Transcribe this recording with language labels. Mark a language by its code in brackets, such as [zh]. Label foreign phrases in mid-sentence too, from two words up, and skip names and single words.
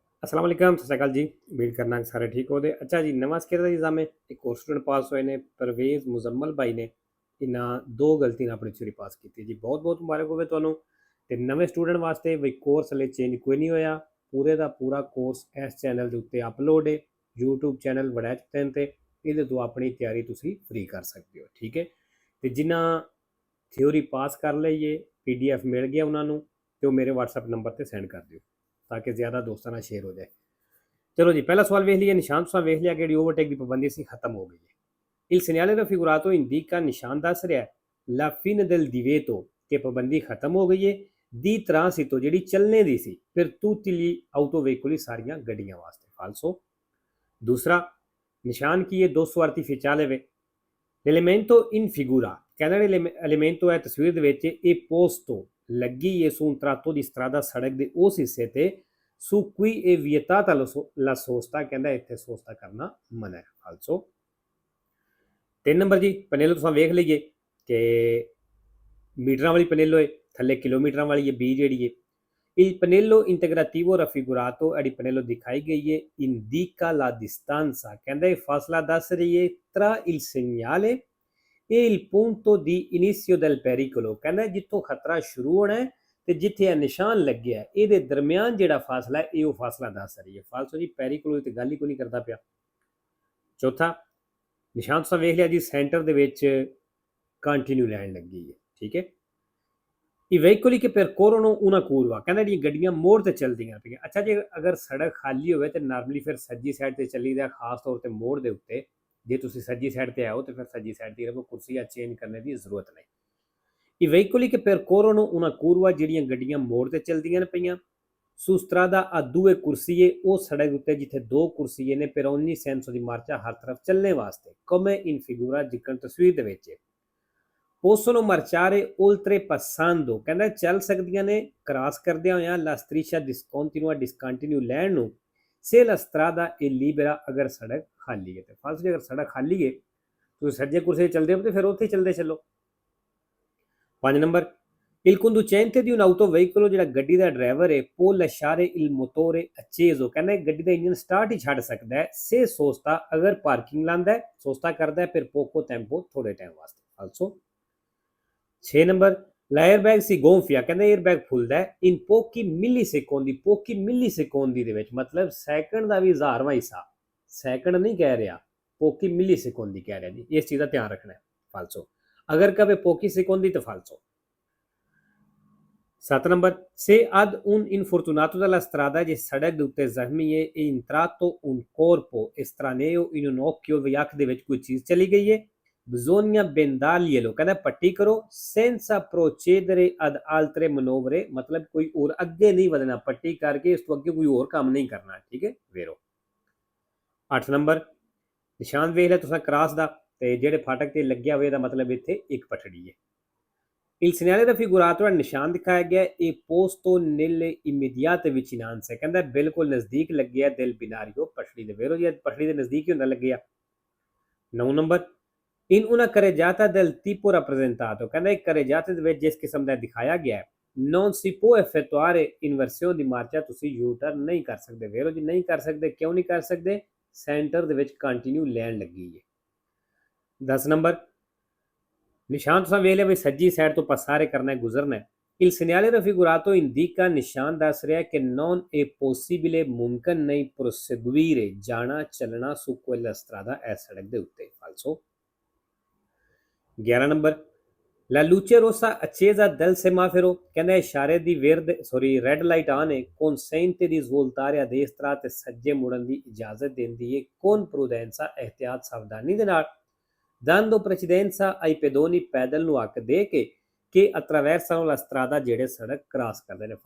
[ar] السلام عليكم [pa] ਸਤ ਸ੍ਰੀ ਅਕਾਲ ਜੀ। ਉਮੀਦ ਕਰਨਾ ਕਿ ਸਾਰੇ ਠੀਕ ਹੋਤੇ। ਅੱਛਾ ਜੀ, ਨਵਾ ਸਕੇਲ ਕਾ ਐਗਜ਼ਾਮ ਹੈ। ਏਕ ਔਰ ਸਟੂਡੈਂਟ ਪਾਸ ਹੁਏ ਨੇ, ਪਰਵੇਜ਼ ਮੁਜ਼ੰਮਲ ਭਾਈ ਨੇ। ਇੰਨਾ ਦੋ ਗਲਤੀ ਨੇ ਅਪਨੀ ਥਿਊਰੀ ਪਾਸ ਕੀ ਜੀ। ਬਹੁਤ ਬਹੁਤ ਮੁਬਾਰਕ ਹੋਵੇ ਤੁਹਾਨੂੰ। ਤੇ ਨਵੇਂ ਸਟੂਡੈਂਟ ਵਾਸਤੇ ਵੀ ਕੋਰਸ ਹਲੇ ਚੇਂਜ ਕੋਈ ਨਹੀਂ ਹੋਇਆ। ਪੂਰੇ ਦਾ ਪੂਰਾ ਕੋਰਸ ਇਸ ਚੈਨਲ ਦੇ ਉੱਤੇ ਅਪਲੋਡ ਹੈ। YouTube ਚੈਨਲ ਵੜੈਚ ਤੈਨ ਤੇ ਇਹਦੇ ਤੋਂ ਆਪਣੀ ਤਿਆਰੀ ਤੁਸੀਂ ਫ੍ਰੀ ਕਰ ਸਕਦੇ ਹੋ। ਠੀਕ ਹੈ। ਤੇ ਜਿਨ੍ਹਾਂ ਥਿਊਰੀ ਪਾਸ ਕਰ ਲਈਏ, PDF ਮਿਲ ਗਿਆ ਉਹਨਾਂ ਨੂੰ, ਤੇ ਉਹ ਮੇਰੇ WhatsApp ਨੰਬਰ ਤੇ ਸੈਂਡ ਕਰ ਦਿਓ ਤਾਕਿ ਜ਼ਿਆਦਾ ਦੋਸਤੋਂ ਸ਼ੇਅਰ ਹੋ ਜਾਏ। ਚਲੋ ਜੀ, ਪਹਿਲਾ ਸਵਾਲ ਵੇਖ ਲਿਆ। ਨਿਸ਼ਾਨ ਤੁਸਾਂ ਵੇਖ ਲਿਆ ਕਿ ਓਵਰਟੇਕ ਕੀ ਪਾਬੰਦੀ ਸੀ ਖਤਮ ਹੋ ਗਈ ਹੈ। [it] il segnale raffigurato indica [pa] ਨਿਸ਼ਾਨ ਦੱਸ ਰਿਹਾ ਹੈ [it] la fine del divieto [pa] ਕਿ ਪਾਬੰਦੀ ਖਤਮ ਹੋ ਗਈ ਹੈ [it] di transito [pa] ਜਿਹੜੀ ਚੱਲਣੇ ਦੀ ਸੀ [it] per tutti gli autoveicoli [pa] ਸਾਰੀਆਂ ਗੱਡੀਆਂ ਵਾਸਤੇ। ਫਾਲਸੋ। ਦੂਸਰਾ ਨਿਸ਼ਾਨ ਕੀ ਯੇ 200 artificiale वे [it] l'elemento in figura [pa] ਕਹਿਣਾ elemento ਹੈ ਤਸਵੀਰ ਦੇ ਵਿਚ ਏ posto ਲੱਗੀ ਹੈ [it] su un tratto di strada [pa] ਸੜਕ ਦੇ ਉਸ ਹਿੱਸੇ ਤੇ [it] su cui è vietata la sosta [pa] ਕਹਿੰਦਾ ਇੱਥੇ ਸੋਸਤਾ ਕਰਨਾ ਮਨਾ ਹੈ। ਫਾਲਸੋ। 3 ਨੰਬਰ ਜੀ, ਪਨੇਲੋ ਤੁਸੀਂ ਵੇਖ ਲਈਏ ਕਿ ਮੀਟਰਾਂ ਵਾਲੀ ਪਨੇਲੋ ਹੈ, ਥੱਲੇ ਕਿਲੋਮੀਟਰਾਂ ਵਾਲੀ ਹੈ ਬੀ ਜਿਹੜੀ ਹੈ। [it] Il pannello integrativo raffigurato è il pannello [pa] ਦਿਖਾਈ ਗਈ ਹੈ [it] indica la distanza [pa] ਕਹਿੰਦਾ ਇਹ ਫਾਸਲਾ ਦੱਸ ਰਹੀ ਹੈ [it] tra il segnale [pa] ਇਹ [it] il punto di inizio del pericolo [pa] ਕਹਿੰਦਾ ਜਿੱਥੋਂ ਖਤਰਾ ਸ਼ੁਰੂ ਹੋਣਾ ਹੈ ਤੇ ਜਿੱਥੇ ਇਹ ਨਿਸ਼ਾਨ ਲੱਗਿਆ ਇਹਦੇ ਦਰਮਿਆਨ ਜਿਹੜਾ ਫਾਸਲਾ ਹੈ ਇਹ ਉਹ ਫਾਸਲਾ ਦੱਸ ਰਹੀ ਹੈ। ਫਾਲਸੋ ਜੀ, ਪੈਰੀਕੋਲੋ ਦੀ ਤੇ ਗੱਲ ਹੀ ਕੋਈ ਨਹੀਂ ਕਰਦਾ ਪਿਆ। ਚੌਥਾ ਨਿਸ਼ਾਨ ਤੁਸੀਂ ਵੇਖ ਲਿਆ ਜੀ, ਸੈਂਟਰ ਦੇ ਵਿੱਚ ਕੰਟੀਨਿਊ ਲਾਈਨ ਲੱਗੀ ਹੈ। ਠੀਕ ਹੈ। [it] I veicoli che percorrono una curva [pa] ਕਹਿੰਦਾ ਜਿਹੜੀਆਂ ਗੱਡੀਆਂ ਮੋੜ ਤੇ ਚੱਲਦੀਆਂ ਪਈਆਂ। ਅੱਛਾ ਜੀ, ਅਗਰ ਸੜਕ ਖਾਲੀ ਹੋਵੇ ਤੇ ਨਾਰਮਲੀ ਫਿਰ ਸੱਜੀ ਸਾਈਡ ਤੇ ਚੱਲੀਦਾ, ਖਾਸ ਤੌਰ ਤੇ ਮੋੜ ਦੇ ਉੱਤੇ। ਜੇ ਤੁਸੀਂ ਸੱਜੀ ਸਾਈਡ ਤੇ ਆਓ ਤੇ ਫਿਰ ਸੱਜੀ ਸਾਈਡ ਤੇ ਰਹੋ, ਕੁਰਸੀਆਂ ਚੇਂਜ ਕਰਨ ਦੀ ਜ਼ਰੂਰਤ ਨਹੀਂ। [it] I veicoli che percorrono una curva [pa] ਜਿਹੜੀਆਂ ਗੱਡੀਆਂ ਮੋੜ ਤੇ ਚੱਲਦੀਆਂ ਪਈਆਂ। [it] Su strada a due corsie [pa] ਉਹ ਸੜਕ ਉੱਤੇ ਜਿੱਥੇ ਦੋ ਕੁਰਸੀਏ ਨੇ [it] per ogni senso di marcia [pa] ਹਰ ਤਰਫ ਚੱਲਣੇ ਵਾਸਤੇ [it] come in figura [pa] ਜਿੱਕਣ ਤਸਵੀਰ ਦੇ ਵਿੱਚ। [it] possono marciare oltrepassando [pa] ਕਹਿੰਦਾ ਚੱਲ ਸਕਦੀਆਂ ਨੇ ਕ੍ਰਾਸ ਕਰਦਿਆਂ ਹੋਇਆਂ [it] la striscia discontinua discontinue [pa] ਲੈਣ ਨੂੰ [it] se la strada è libera [pa] ਅਗਰ ਸੜਕ ਖਾਲੀ ਹੈ। ਤੇ ਫਾਲਸ ਅਗਰ ਸੜਕ ਖਾਲੀ ਹੈ ਤੁਸੀਂ ਸੱਜੇ ਕੁਰਸੇ ਚੱਲਦੇ ਹੋ ਤੇ ਫਿਰ ਉੱਥੇ ਚੱਲਦੇ ਚੱਲੋ। 5 ਨੰਬਰ [it] il conducente di un autoveicolo [pa] ਜਿਹੜਾ ਗੱਡੀ ਦਾ ਡਰਾਈਵਰ ਹੈ [it] può lasciare il motore acceso [pa] ਕਹਿੰਦਾ ਗੱਡੀ ਦਾ ਇੰਜਨ ਸਟਾਰਟ ਹੀ ਛੱਡ ਸਕਦਾ ਹੈ [it] se sosta [pa] ਅਗਰ ਪਾਰਕਿੰਗ ਲਾਂਦਾ ਹੈ, ਸੋਸਤਾ ਕਰਦਾ ਹੈ [it] per poco tempo [pa] ਥੋੜੇ ਟਾਈਮ ਵਾਸਤੇ। ਫਾਲਸੋ। 6 ਨੰਬਰ [it] l'airбag si gonfia [pa] ਕਹਿੰਦਾ 에ਅਰਬੈਗ ਫੁੱਲਦਾ ਹੈ [it] in pochi millisecondi pochi millisecondi [pa] ਦੇ ਵਿੱਚ ਮਤਲਬ ਸੈਕਿੰਡ ਦਾ ਵੀ 1000ਵਾਂ ਹਿੱਸਾ। ਸੈਕਿੰਡ ਨਹੀਂ ਕਹਿ ਰਿਹਾ, [it] pochi millisecondi [pa] ਕਹਿ ਰਿਹਾ ਜੀ। ਇਸ ਚੀਜ਼ ਦਾ ਧਿਆਨ ਰੱਖਣਾ ਹੈ। ਫਾਲਸੋ। ਅਗਰ ਕਹੇ [it] pochi secondi [pa] ਤਾਂ ਫਾਲਸੋ। 7 ਨੰਬਰ [it] se ad un infortunato dalla strada [pa] ਜੇ ਸੜਕ ਦੇ ਉੱਤੇ ਜ਼ਖਮੀ ਹੈ [it] e entrato un corpo estraneo in un occhio [pa] ਵੀ ਅੱਖ ਦੇ ਵਿੱਚ ਕੋਈ ਚੀਜ਼ ਚਲੀ ਗਈ ਹੈ [it] bisogna bendarglielo [pa] ਕਹਿੰਦਾ ਪੱਟੀ ਕਰੋ [it] senza procedere ad altre manovre [pa] ਮਤਲਬ ਕੋਈ ਹੋਰ ਅੱਗੇ ਨਹੀਂ ਵਧਣਾ, ਪੱਟੀ ਕਰਕੇ ਇਸ ਤੋਂ ਅੱਗੇ ਕੋਈ ਹੋਰ ਕੰਮ ਨਹੀਂ ਕਰਨਾ। ਠੀਕ ਹੈ। ਵੇਰੋ। 8 ਨੰਬਰ ਨਿਸ਼ਾਨ ਵੇਖ ਲਿਆ ਤੁਸੀਂ ਕ੍ਰਾਸ ਦਾ, ਤੇ ਜਿਹੜੇ ਫਾਟਕ ਤੇ ਲੱਗਿਆ ਹੋਇਆ ਦਾ ਮਤਲਬ ਇੱਥੇ ਇੱਕ ਪਟੜੀ ਹੈ। [it] Il segnale raffigurato [pa] ਹੈ ਨਿਸ਼ਾਨ ਦਿਖਾਇਆ ਗਿਆ ਇਹ [it] posto nelle immediate vicinanze [pa] ਕਹਿੰਦਾ ਬਿਲਕੁਲ ਨਜ਼ਦੀਕ ਲੱਗਿਆ [it] del binario [pa] ਪਟੜੀ ਦੇ। ਵੇਰੋ ਜੀ, ਪਟੜੀ ਦੇ ਨਜ਼ਦੀਕ ਹੀ ਹੁੰਦਾ ਲੱਗਿਆ। 9 ਨੰਬਰ [it] in una carreggiata del tipo rappresentato [pa] ਕਹਿੰਦਾ ਇੱਕ carreggiata ਦੇ ਵਿੱਚ ਜਿਸ ਕਿਸਮ ਦਾ ਦਿਖਾਇਆ ਗਿਆ ਹੈ [it] non si può effettuare inversione di marcia [pa] ਤੁਸੀਂ ਯੂ ਟਰਨ ਨਹੀਂ ਕਰ ਸਕਦੇ। ਵੇਰੋ ਜੀ, ਨਹੀਂ ਕਰ ਸਕਦੇ। ਕਿਉਂ ਨਹੀਂ ਕਰ ਸਕਦੇ? ਸੈਂਟਰ ਦੇ ਵਿੱਚ ਕੰਟੀਨਿਊ ਲੈਣ ਲੱਗੀ ਹੈ। 10 ਨੰਬਰ ਨਿਸ਼ਾਨ ਤੁਸੀਂ ਵੇਖ ਲਿਆ ਵੀ ਸੱਜੀ ਸਾਈਡ ਤੋਂ ਪਸਾਰੇ ਕਰਨਾ ਗੁਜ਼ਰਨਾ ਹੈ। [it] Il segnale raffigurato indica [pa] ਨਿਸ਼ਾਨ ਦੱਸ ਰਿਹਾ ਕਿ [it] non è possibile [pa] ਮੁਮਕਨ ਨਹੀਂ proseguire ਜਾਣਾ ਚੱਲਣਾ [it] su quella strada [pa] ਇਸ ਸੜਕ ਦੇ ਉੱਤੇ। ਫਾਲਸੋ। 11 ਨੰਬਰ [it] La luce rossa accesa del semaforo [pa] ਕਹਿੰਦਾ ਇਸ਼ਾਰੇ ਦੀ ਰੈੱਡ ਲਾਈਟ ਆਨ ਹੈ [it] consente di svoltare a destra [pa] ਤੇ ਸੱਜੇ ਮੁੜਨ ਦੀ ਇਜਾਜ਼ਤ ਦਿੰਦੀ ਹੈ [it] con prudenza [pa] ehtiyat ਸਾਵਧਾਨੀ ਦੇ ਨਾਲ [it] dando precedenza ai pedoni [pa] ਪੈਦਲ ਨੂੰ ਹੱਕ ਦੇ ਕੇ ਕਿ [it] attraversano la strada [pa] ਜਿਹੜੇ ਸੜਕ ਕ੍ਰਾਸ ਕਰਦੇ ਨੇ।